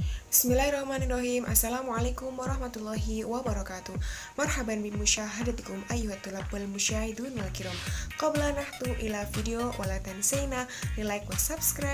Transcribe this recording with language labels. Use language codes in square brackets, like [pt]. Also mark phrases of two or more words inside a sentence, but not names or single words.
[ar] بسم الله الرحمن الرحيم. السلام عليكم ورحمة الله وبركاته. مرحبا بمشاهدتكم أيها الطلاب المشاهدون والكرام. قبل نحط إلى video ولا تنسينا like و subscribe.